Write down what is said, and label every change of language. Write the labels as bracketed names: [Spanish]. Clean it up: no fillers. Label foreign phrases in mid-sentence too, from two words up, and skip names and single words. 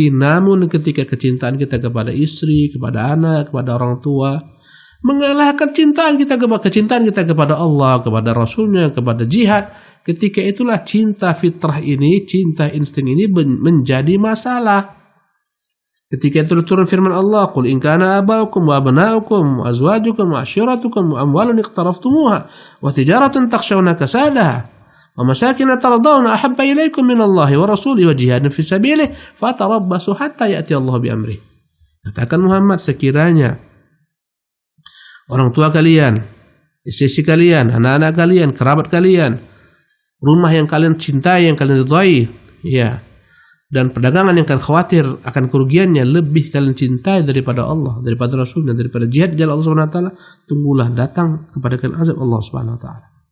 [Indonesian] Namun ketika kecintaan kita kepada istri, kepada anak, kepada orang tua mengalahkan kecintaan kita kepada Allah, kepada Rasulnya, kepada jihad, ketika itulah cinta fitrah ini, cinta insting ini menjadi masalah. Ketika itu turun firman Allah, [Arabic] "قل إن كان آباؤكم وأبناؤكم وأزواجكم وعشيرتكم وأموال اقترفتموها وتجارة تخشون كسادها ومساكن ترضون أحب إليكم من الله ورسوله وجهاد في سبيله فتربصوا حتى يأتي الله بأمره." [Indonesian] Katakan Muhammad, sekiranya orang tua kalian, istri kalian, anak-anak kalian, kerabat kalian, rumah yang kalian cintai, yang kalian ridhai, ya, dan perdagangan yang kalian khawatir akan kerugiannya lebih kalian cintai daripada Allah, daripada Rasulnya, daripada jihad di jalan Allah [Arabic] سبحانه وتعالى, [Indonesian] tunggulah datang kepada kalian azab Allah [Arabic] سبحانه وتعالى.